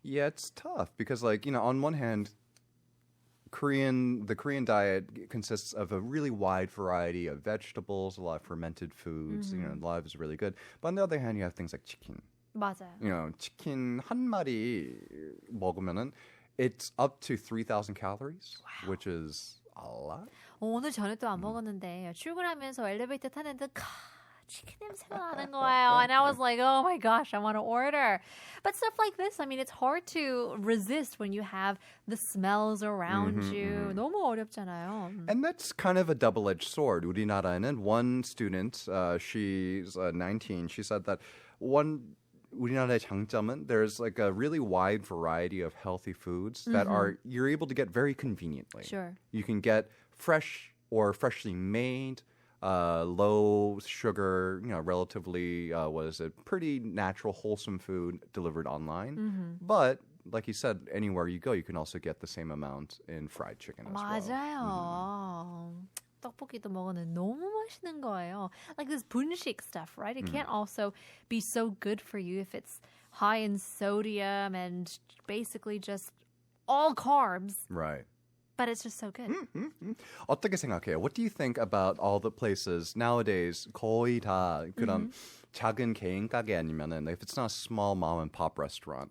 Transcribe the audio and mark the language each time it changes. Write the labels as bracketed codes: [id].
[en] Yeah, it's tough because on one hand, the Korean diet consists of a really wide variety of vegetables, a lot of fermented foods, a lot of it's really good. But on the other hand, you have things like chicken. [ko] 맞아요. 치킨 한 마리 먹으면은 [en] it's up to 3,000 calories, which is a lot. [ko] 오늘 저녁도 안 먹었는데 출근하면서 엘리베이터 타는데 치킨 냄새가 나는 거예요. [en] And I was like, oh my gosh, I want to order. But stuff like this, I mean, it's hard to resist when you have the smells around you. [ko] 너무 어렵잖아요. [en] And that's kind of a double-edged sword. [ko] 우리나라에는 [en] one student, she's 19, she said that [ko] 우리나라의 장점은 [en] there's a really wide variety of healthy foods that you're able to get very conveniently. Sure. You can get fresh or freshly made, low sugar, relatively pretty natural, wholesome food delivered online. But like you said, anywhere you go, you can also get the same amount in fried chicken as well. [ko] 맞아요. 떡볶이도 먹었는데 너무 맛있는 거예요. [en] Like this 분식 stuff, right? It can't also be so good for you if it's high in sodium and basically just all carbs. Right. But it's just so good. [ko] 어떻게 생각해요? [en] What do you think about all the places nowadays [ko] 거의 다 그런 작은 개인 가게 아니면은 [en] if it's not a small mom and pop restaurant,